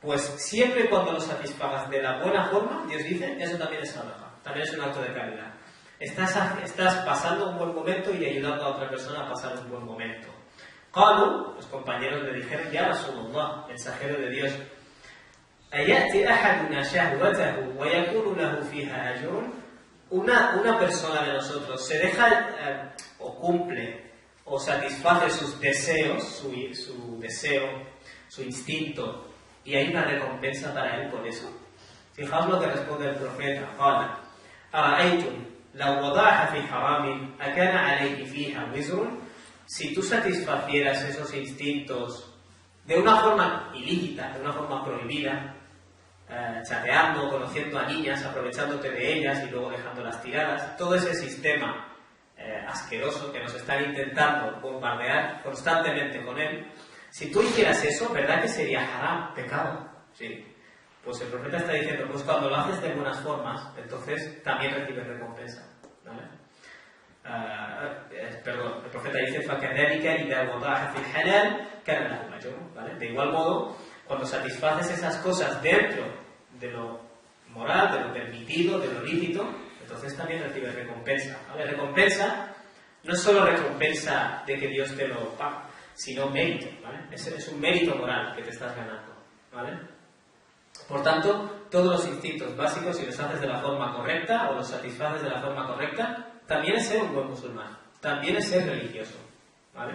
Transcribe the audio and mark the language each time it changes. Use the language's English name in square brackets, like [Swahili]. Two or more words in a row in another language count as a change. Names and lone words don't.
[Spanish] pues siempre y cuando lo satisfagas de la buena forma, Dios dice, eso también es sadaqa, también es un acto de caridad. Estás pasando un buen momento y ayudando a otra persona a pasar un buen momento. Qalu, los compañeros le dijeron, [Arabic] يا رسول الله, [Spanish] mensajero de Dios, [Arabic] ¿أيأتي أحدنا شهوته ويكون له فيها أجر? [Spanish] Una persona de nosotros se deja o cumple o satisface sus deseos, su deseo, su instinto, y hay una recompensa para él por eso. Fijaos lo que responde el profeta. [Arabic] قال أرأيتم لو وضعها في حرام أكان عليه فيها وزر. [Spanish] Si tú satisfacieras esos instintos de una forma ilícita, de una forma prohibida, chateando, conociendo a niñas, aprovechándote de ellas y luego dejándolas tiradas, todo ese sistema asqueroso que nos están intentando bombardear constantemente con él, si tú hicieras eso, ¿verdad que sería haram, pecado? Sí. Pues el profeta está diciendo, pues cuando lo haces de buenas formas, entonces también recibes recompensa, ¿vale? El profeta dice, [Arabic] فَكَذَلِكَ إِذَا وَضَعَ فِي الْحَلَالِ كَانَ لَهُ أَجْرٌ, [Spanish] ¿vale? De igual modo, cuando satisfaces esas cosas dentro de lo moral, de lo permitido, de lo lícito, entonces también recibes recompensa, ¿vale? Recompensa no es solo recompensa de que Dios te lo paga, sino mérito, ¿vale? Es un mérito moral que te estás ganando, ¿vale? Por tanto, todos los instintos básicos, si los haces de la forma correcta o los satisfaces de la forma correcta, también es ser un buen musulmán, también es ser religioso, ¿vale?